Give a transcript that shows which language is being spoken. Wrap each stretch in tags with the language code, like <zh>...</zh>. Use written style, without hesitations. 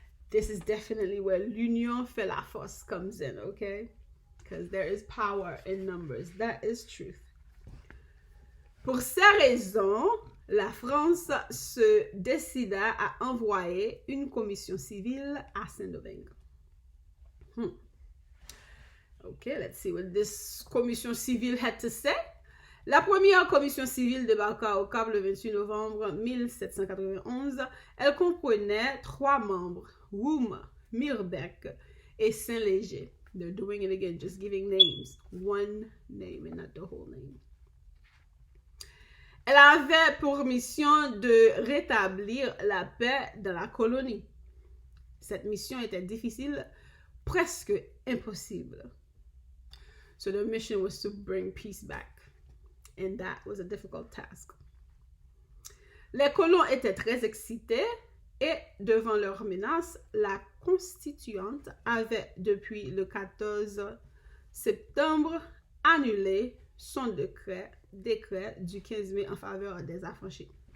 <en>This is definitely where</en> <fr>l'union fait la force</fr> <en>comes in, okay? Because there is power in numbers. That is truth.</en> <fr>Pour ces raisons, la France se décida à envoyer une commission civile à Saint-Domingue.</fr> <en>Okay, let's see what this commission civile had to say.</en> <fr>La première commission civile débarqua au Cap le 28 novembre 1791. Elle comprenait 3 membres, Roum, Mirbeck et Saint-Léger.</fr> <en>They're doing it again, just giving names. One name and not the whole name.</en> <fr>Elle avait pour mission de rétablir la paix dans la colonie. Cette mission était difficile, presque impossible.</fr> <en>So the mission was to bring peace back. And that was a difficult task.</en> <fr>Les colons étaient très excités et devant leur menace, la constituante avait depuis le 14 septembre annulé son décret du 15 mai en faveur des affranchis.</fr>